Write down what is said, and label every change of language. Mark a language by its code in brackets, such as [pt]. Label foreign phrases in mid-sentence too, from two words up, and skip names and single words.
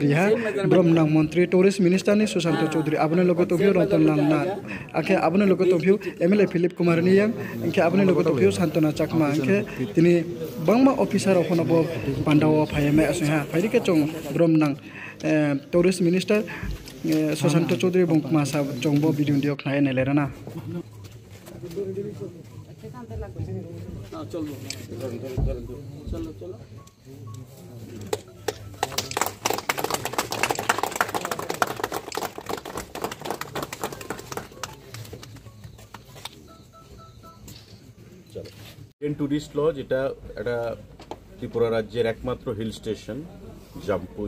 [trp] riha Bromnang Mantri [en] Tourist Minister [trp] ni Susanto Chaudhary abune logo tobhiu Ratan Nangna akhe abune logo tobhiu MLA Philip Kumar Niyang angke abune logo tobhiu Santona Chakma angke tini bangma officer okhono bo pandawo phayame asha phairike chong Bromnang [en] Tourist Minister [trp] Susanto Chaudhary bongma sa chongbo video diok nai nelerana [hi] चलो चलो चलो [bn] এডেন টুরিস্ট লজ এটা ত্রিপুরা রাজ্যের একমাত্র [en] hill station [bn] জাম্পুই